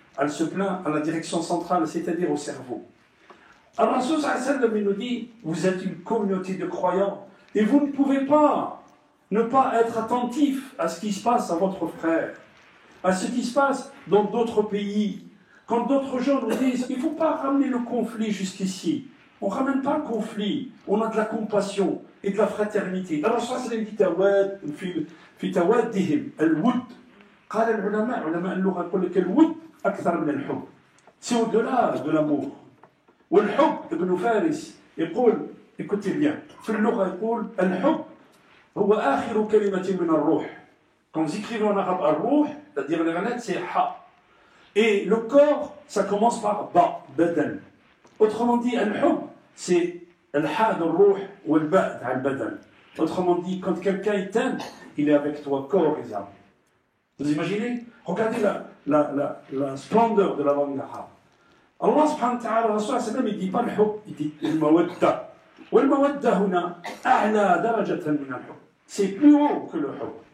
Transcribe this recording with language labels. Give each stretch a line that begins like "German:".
French: Elle se plaint à la direction centrale, c'est-à-dire au cerveau. Alors, Rasul sallallahu alayhi wa sallam nous dit, vous êtes une communauté de croyants, et vous ne pouvez pas ne pas être attentif à ce qui se passe à votre frère, à ce qui se passe dans d'autres pays. Quand d'autres gens nous disent, il ne faut pas ramener le conflit jusqu'ici. On ne ramène pas le conflit, on a de la compassion et de la fraternité. Alors, Rasul sallallahu alayhi wa sallam dit,
Arabic: في توادهم الود قال العلماء اللغة يقول لك الود أكثر من الحب.
French: C'est au-delà de l'amour.
Arabic: والحب ابن فارس يقول
French: écoutez bien
Arabic: في اللغة يقول الحب هو آخر كلمة من الروح.
French: Quand vous écrivez en arabe
Arabic: الروح,
French: c'est-à-dire les lettres, c'est ha. Et le corps, ça commence par ba, badan. Autrement dit, الحب, c'est الحاء de
Arabic: الروح والباء على البدن.
French: Autrement dit, quand quelqu'un t'aime, il est avec toi, corps et âme. Vous imaginez? Regardez la splendeur de la langue arabe. Allah subhanahu wa ta'ala, Rasul sallam, il ne dit pas le hub, il dit le mawadda. Et le mawadda,
Arabic: huna, a'la darajatan min al-hub.
French: C'est plus haut que le hub.